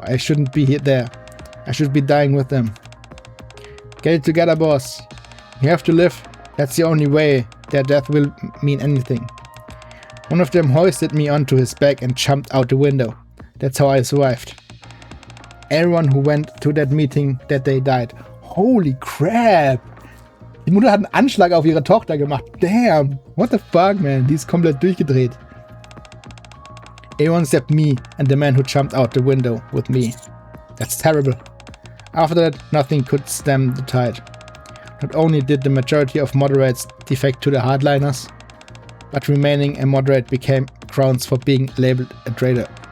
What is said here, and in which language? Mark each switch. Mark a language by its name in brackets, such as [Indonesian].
[English] I shouldn't be there. I should be dying with them. Get it together, boss. You have to live. That's the only way their death will mean anything. One of them hoisted me onto his back and jumped out the window. That's how I survived. Everyone who went to that meeting that day died. Holy crap! [German] Die Mutter hat einen Anschlag auf ihre Tochter gemacht. [English] Damn! What the fuck, man? [German] Die ist komplett durchgedreht. [English] Everyone except me and the man who jumped out the window with me. That's terrible. After that, nothing could stem the tide. Not only did the majority of moderates defect to the hardliners, but remaining a moderate became grounds for being labeled a traitor.